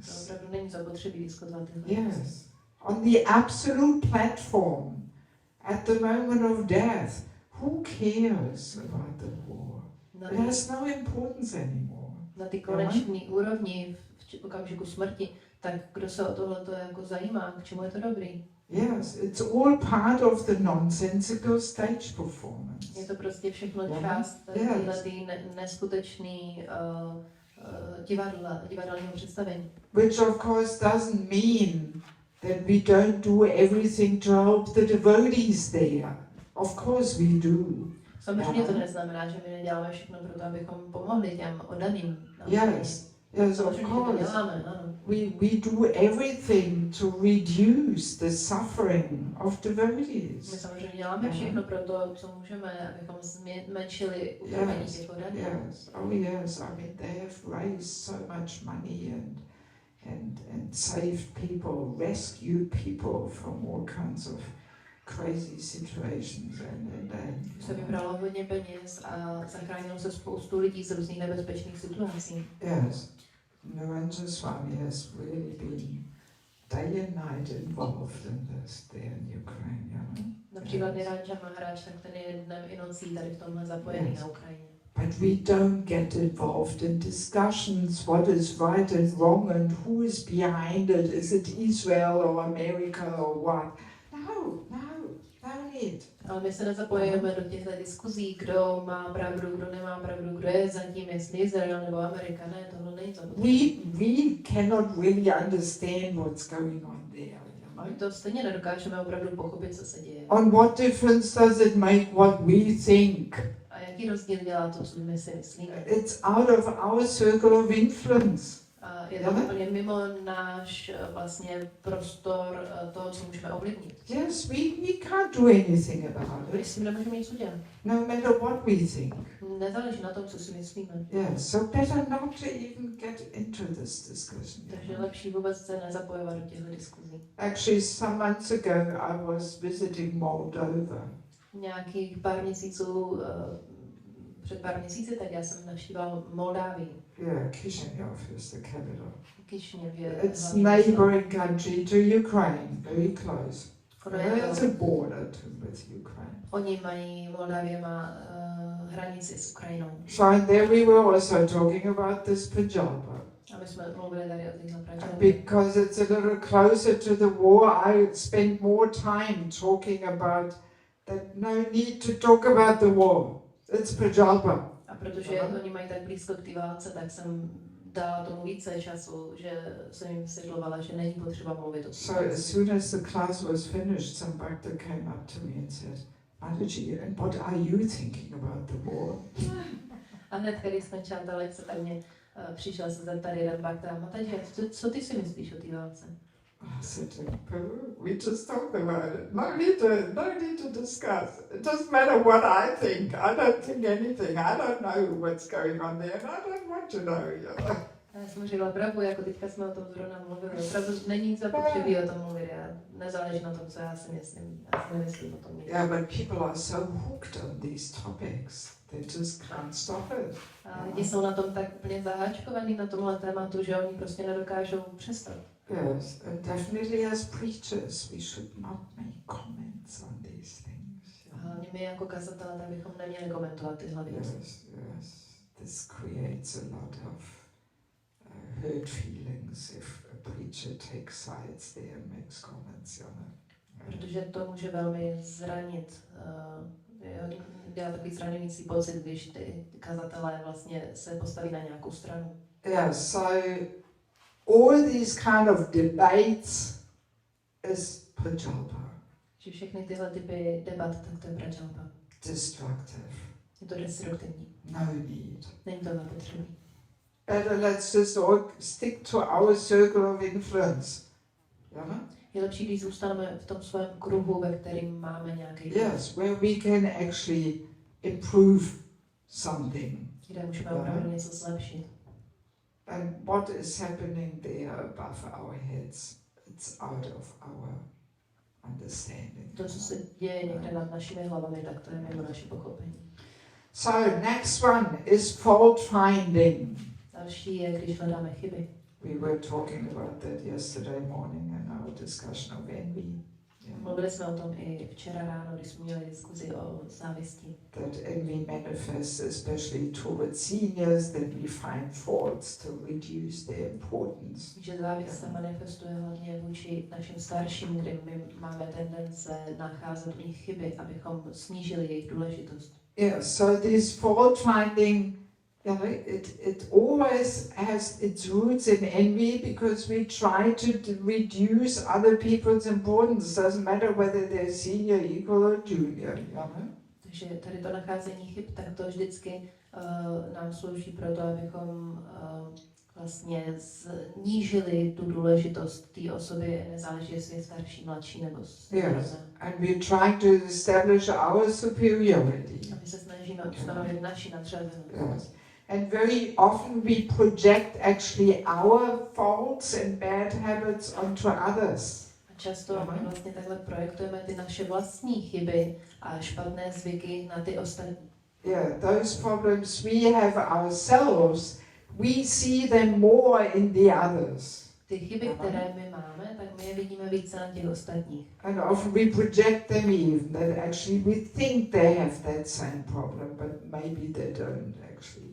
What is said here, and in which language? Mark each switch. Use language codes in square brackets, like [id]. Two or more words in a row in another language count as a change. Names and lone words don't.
[cs] To opravdu není zapotřebí diskutovat tyhle věci. [en] Yes, on the absolute platform, at the moment of death, who cares about the war? It has no importance anymore. [cs] Na ty konečné úrovni v okamžiku smrti, tak kdo se o tohleto jako zajímá, k čemu je to dobrý? [en] Yes, it's all part of the nonsensical stage performance. [cs] Je to prostě všechno část téhletý neskutečný divadelního představení. [en] Which of course doesn't mean that we don't do everything to help the devotees there. Of course we do. [cs] Samozřejmě to neznamená, že my neděláme všechno pro to, abychom pomohli těm oddaným. [en] Yes, of course. We do everything to reduce the suffering of devotees. [cs] My samozřejmě děláme všechno pro to, co můžeme, abychom zmenšili utrpení těch oddaných. [en] Yes, oh yes, I mean they have raised so much money and saved people, rescued people from all kinds of crazy situations and [cs] Se vybralo hodně peněz a zachránilo se spoustu lidí z různých nebezpečných situací. [en] yes, Narendra Swami has really been day and night involved in this there in Ukraine, you know? [cs] Například Niranja Maharaj, tak ten je dnem i nocí tady v tomhle zapojený na Ukrajině. [en] But we don't get involved in discussions what is right and wrong and who is behind it. Is it Israel or America or what? No need. [cs] Ale my se nezapojujeme do těchto diskuzí, kdo má pravdu, kdo nemá pravdu, kdo je zatím, jestli Izrael nebo Amerika. Ne, tohle není to. [en] We cannot really understand what's going on there. [cs] My to stejně nedokážeme opravdu pochopit, co se děje. [en] On what difference does it make what we think? [cs] A jaký rozdíl dělá to, co my si myslíme? [en] It's out of our circle of influence. [cs] A je to úplně mimo náš vlastně prostor toho, co můžeme ovlivnit. [en] Yes, we can't do anything about [cs] My [en] it. [cs] s tím nemůžeme nic udělat. [en] No matter what we think. [cs] Nezáleží na tom, co si myslíme. [en] Yes, so better not to even get into this discussion. [cs] Takže je lepší vůbec se nezapojovat do těchto diskuzí. [en] Actually, some months ago I was visiting Moldova. [cs] Nějakých pár měsíců, před pár měsíci, tak já jsem navštívila Moldávii. [en] Yeah, Krišnův is the capital. [cs] Krišnův je [en] It's neighboring country to Ukraine, very close. There's a border with Ukraine. [cs] Oni mají, Moldávie má hranici s Ukrajinou. [en] So there we were also talking about this Prajalpa. [cs] A my jsme mluvili tady o téhle Prajalpě. [en] Because it's a little closer to the war, I spent more time talking about that no need to talk about the war. It's Prajalpa. [cs] A protože oni mají tak blízko k té válce, tak jsem dala tomu více času, že jsem jim vysvětlovala, že není potřeba mluvit o tom. [en] So as soon as the class was finished, some bhakta came up to me and said, Mataji, and what are you thinking about the war? [cs] A hned, když skončila ta lekce, tak mě přišel se zeptat jeden bhakta, Mataji, co ty si myslíš o té válce? [en] I said, we just talked about it. No need to discuss. It doesn't matter what I think. I don't think anything. I don't know what's going on there, and I don't want to know. You know? [cs] Já jsem řekla pravdu, jako teďka jsme o tom zrovna mluvili. Opravdu není zapotřebí o tom mluvit. Nezáleží na tom, co já si myslím. Já si nemyslím o tom nic. [en] Yeah, but people are so hooked on these topics. They just can't stop it. [cs] A lidi jsou na tom tak úplně zaháčkovaní na tomhle tématu, že oni prostě nedokážou přestat. [en] Yes, and definitely as preachers, we should not make comments on these things. [cs] Hlavně my jako kazatelé, tak bychom neměli komentovat tyhle věci. [en] Yes. This creates a lot of hurt feelings if a preacher takes sides there and makes comments, you know. [cs] Protože to může velmi zranit, dělat takový zraňující pocit, když ty kazatelé vlastně se postaví na nějakou stranu. [en] Yes, so all these kind of debates is Prajalpa. [cs] Že všechny tyhle typy debat, tak to je Prajalpa. [en] Destructive. [cs] Je to destruktivní. [en] No need. [cs] Není to zapotřebí. [en] Better let's just all stick to our circle of influence. Yeah? [cs] Je lepší, když zůstaneme v tom svém kruhu, ve kterým máme nějaký [en] Yes, where we can actually improve something. [cs] kde můžeme opravdu něco zlepšit. [en] And what is happening there above our heads, it's out of our understanding. [cs] To, co se děje někde nad našimi hlavami, tak to je mimo naše pochopení. [en] So next one is fault finding. [cs] Další je, když hledáme chyby. [en] We were talking about that yesterday morning in our discussion of envy. [cs] Mluvili jsme o tom i včera ráno, když jsme měli diskuzi o závisti. [en] That envy manifests especially towards seniors, that we find faults to reduce their importance. [cs] Že závist se manifestuje hlavně vůči našim starším, kde my máme tendence nacházet u nich chyby, abychom snížili jejich důležitost. [en] Yeah, so this fault finding, it always has its roots in envy because we try to reduce other people's importance. Doesn't matter whether they're senior, equal or junior. [cs] Takže tady to nacházení chyb, tak to vždycky nám slouží pro to, abychom vlastně snížili tu důležitost té osoby, nezáleží, jestli je starší, mladší nebo [en] yes. And we're trying to establish our superiority. [cs] A my se snažíme ustanovit naši nadřazenost. [en] Yes. And very often we project actually our faults and bad habits onto others. [cs] Často my vlastně takhle projektujeme ty naše vlastní chyby a špatné zvyky na ty ostatní. [en] Yeah, those problems we have ourselves, we see them more in the others. [cs] Ty chyby, které my máme, tak my je vidíme více na těch ostatních. [en] And often we project them even, that actually we think they have that same problem, but maybe they don't actually.